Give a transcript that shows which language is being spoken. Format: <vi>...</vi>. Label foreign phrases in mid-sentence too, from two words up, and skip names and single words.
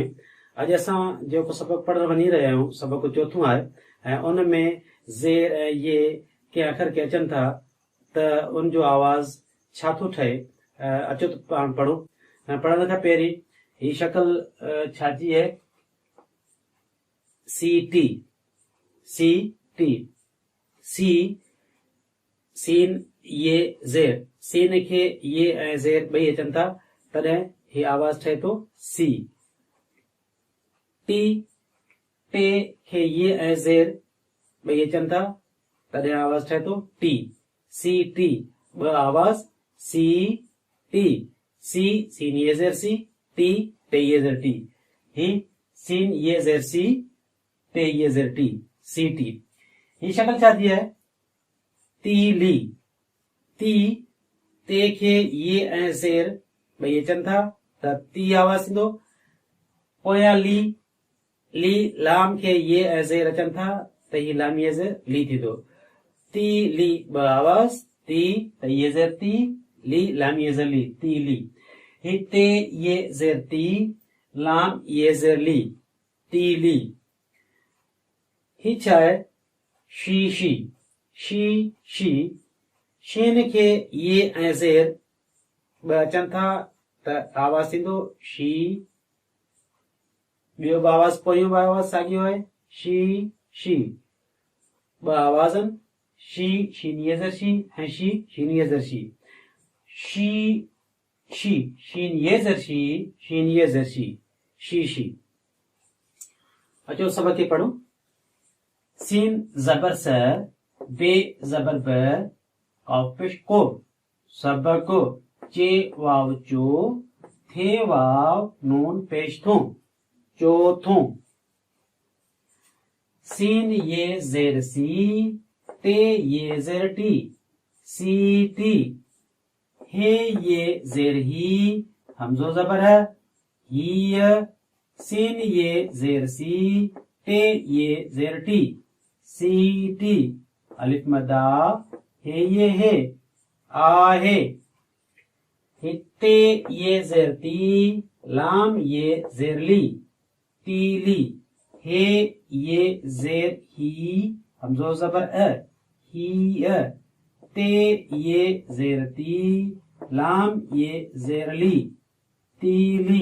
<sd>अॼु असां जेको सबक पढ़ण वञी रहिया आहियूं, सबक चोथों आहे ऐं उन में ज़ेर ऐं ये कंहिं अखर खे अचनि था त उन जो आवाज़ छा थो ठहे। अचो त पाण पढ़ूं। पढ़ण खां पहिरीं ही शक्ल छाजी है? सी टी सी टी सी सीन ये ज़ेर। सीन खे ये ऐं ज़ेर ॿई अचनि था तॾहिं ही आवाज़ ठहे थो सी। टी टे खे ये ऐं ज़ेर ॿई अचनि था तॾहिं आवाज़ ठहे थो टी। सी टी ॿ आवाज़ सी टी। सी सीन ये ज़ेर सी, टी टे ये ज़ेर टी। ही सीन ये ज़ेर सी, टे ये ज़ेर टी, सी टी। ही शक्ल छा थी है? तीली। ती ते खे ये ऐं ज़ेर ॿई अचनि था त ती आवाज़ थींदो। पोयां ली ली लाम खे ये ऐं ज़ेर अचनि था त ही लाम ये ज़ेर ली थींदो। ती ली ॿ आवाज़ ती त ये ज़ेर ती, ली लाम ये ज़ेर ली, ती ली। ही ते ये ज़ेर ती, लाम ये ज़ेर ली, ती ली। ही छा आहे? शी शी शी शी। शीन खे ये ऐं ज़ेर ॿ अचनि था त आवाज़ थींदो शी। ॿियो बि आवाज़ पोयों बि आवाज़ साॻियो आहे शी शी। ॿ आवाज़नि शी शीन ये ज़ेर शी ऐं शी शीन ये ज़ेर शी। शी शी शीन ये ज़ेर शी शीन ये ज़ेर शी, शी शी। अचो सबक खे पढ़ूं। सीन ज़बर स, बे ज़बर ब, काफ पेश को, सबक चे वाव चो, थे वाव नून पेश थू, चौथों। सीन ये ज़ेर सी, ते ये ज़ेर टी, सी टी। हे ये ज़ेर ही, हमजो ज़बर है, ही। सीन ये ज़ेर सी, ते ये ज़ेर टी, सी टी। अलिफ मदा, हे ये है, आहे। हिते ये ज़ेर ती, लाम ये ज़ेर ली, तीली। हे ये ज़ेर ही, हमजो ज़बर अ, ही। ते ये ज़ेर ती, लाम ये ज़ेर ली, तीली।</sd>